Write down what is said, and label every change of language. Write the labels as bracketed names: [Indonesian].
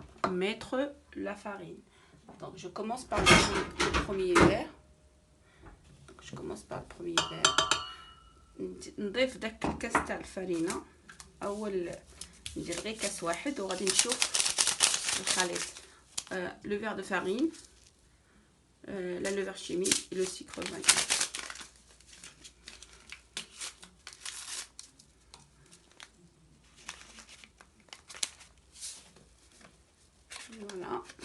[French] Mettre la farine. Donc je commence par le premier verre. Donc, je commence par le premier verre. [Arabic] نضيف داك الكاس تاع الفرينه، اول ندير غير كاس واحد وغادي نشوف الخليط. [French] le verre de farine, la levure chimique et le sucre vanille. Voilà.